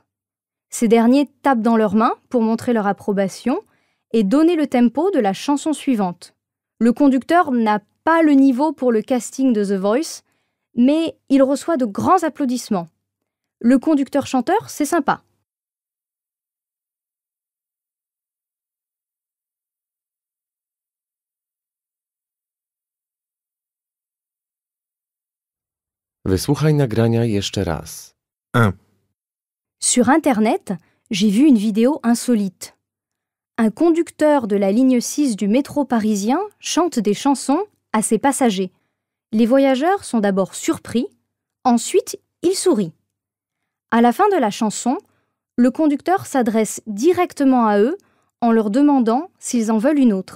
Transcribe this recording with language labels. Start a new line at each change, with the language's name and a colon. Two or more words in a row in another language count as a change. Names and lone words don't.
French: Ces derniers tapent dans leurs mains pour montrer leur approbation et donner le tempo de la chanson suivante. Le conducteur n'a pas le niveau pour le casting de The Voice, mais il reçoit de grands applaudissements. Le conducteur-chanteur, c'est sympa.
Polish: Wysłuchaj nagrania jeszcze raz. 1.
French: Sur Internet, j'ai vu une vidéo insolite. Un conducteur de la ligne 6 du métro parisien chante des chansons à ses passagers. Les voyageurs sont d'abord surpris, ensuite il sourit. À la fin de la chanson, le conducteur s'adresse directement à eux en leur demandant s'ils en veulent une autre.